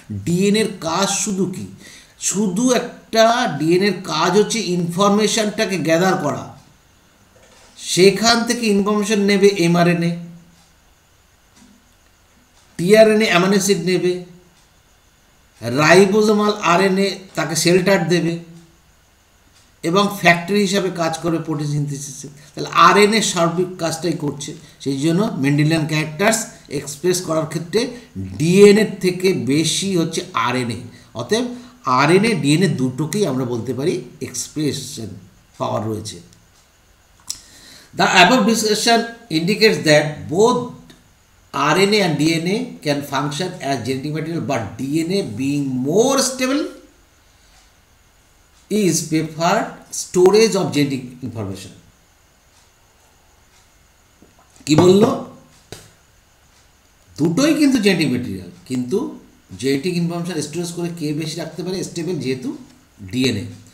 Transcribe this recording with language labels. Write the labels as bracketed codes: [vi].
[bn] ডিএনএর কাজ শুধু কি, শুধু একটা ডিএনএর কাজ হচ্ছে ইনফরমেশানটাকে গ্যাদার করা, সেখান থেকে ইনফরমেশান নেবে এমআরএনএ, টিআরএনএ অ্যামাইনো অ্যাসিড নেবে, রাইবোজোমাল আরএনএ তাকে শেল্টার দেবে এবং ফ্যাক্টরি হিসাবে কাজ করবে প্রোটিন সিনথেসিসে। তাহলে আরএনএ সার্বিক কাজটাই করছে। সেই জন্য মেন্ডেলিয়ান ক্যারেক্টার্স এক্সপ্রেস করার ক্ষেত্রে ডিএনএর থেকে বেশি হচ্ছে আরএনএ। অতএব আরএনএ ডিএনএ দুটোকেই আমরা বলতে পারি এক্সপ্রেশন পাওয়ার রয়েছে। [en] The above discussion indicates that both RNA and DNA can function as genetic material, but DNA being more stable is preferred storage of genetic information. [bn] কি বলল, দুটোই কিন্তু জেনেটিক মেটেরিয়াল, কিন্তু জেনেটিক ইনফরমেশন স্টোরেজ করে কে বেশি রাখতে পারে, স্টেবল যেহেতু ডিএনএ।